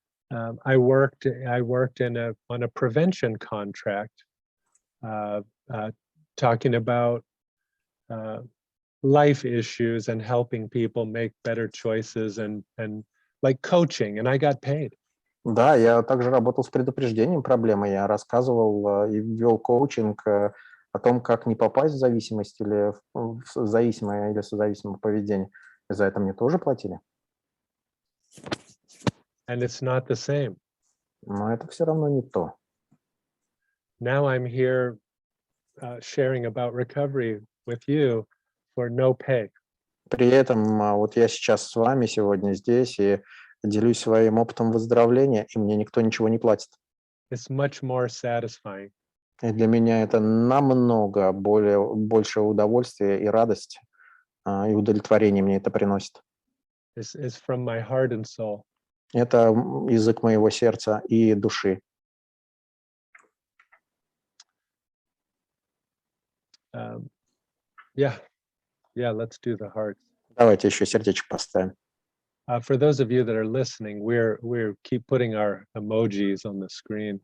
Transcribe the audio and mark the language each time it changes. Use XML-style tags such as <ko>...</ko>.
<en>I worked on a prevention contract, talking about life issues and helping people make better choices and like coaching, and I got paid.</en> <ru>Да, я также работал с предупреждением проблемы. Я рассказывал и вел коучинг о том, как не попасть в зависимость или в зависимое или созависимое поведение. И за это мне тоже платили.</ru> <en>And it's not the same.</en> <ru>Но это все равно не то.</ru> <en>Now I'm here sharing about recovery with you for no pay.</en> <ru>При этом вот я сейчас с вами сегодня здесь и делюсь своим опытом выздоровления, и мне никто ничего не платит.</ru> <en>It's much more satisfying.</en> <ru>И для меня это намного больше удовольствия и радости, и удовлетворения мне это приносит.</ru> <en>It's from my heart and soul.</en> <ru>Это язык моего сердца и души.</ru> <en>Yeah, let's do the hearts.</en> <ru>Давайте еще сердечко поставим.</ru> <en>For those of you that are listening, we're keep putting our emojis on the screen.</en>